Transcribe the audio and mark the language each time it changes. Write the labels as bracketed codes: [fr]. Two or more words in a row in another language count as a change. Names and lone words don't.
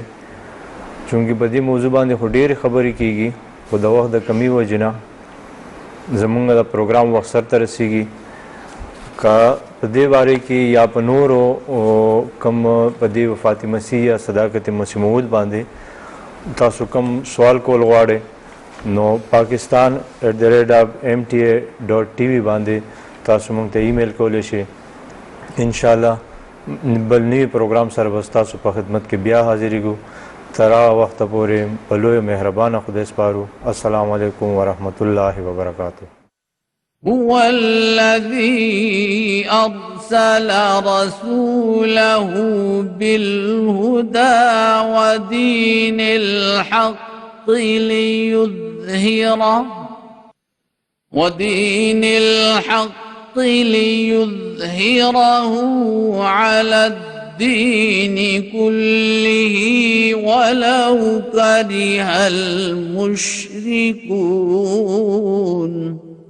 [ps] چونکې په دې موضوع باندې خو ډېرې خبرې کېږي خو د وخت د کمي وجې نه زمونږ د پروګرام وخت سرته رسېږي که په دې باره کې یا په نورو کم په دې وفات مسیح یا صداقت مسیح موعود باندې تاسو کم سوال کول غواړئ نو pakistan@mta.tv باندې تاسو موږ ته ایمیل کولی شئ. انشاءالله بل نوي پروګرام سره به ستاسو په خدمت کې بیا حاضرېږو. تر هغه وخته پورې په لویه مهربانه خدای سپارو. [ar] السلام علیکم ورحمة الله وبرکاته. هو الذي أرسل رسوله بالهدى ودين الحق ليظهره على الدين كله ولو كره المشركون.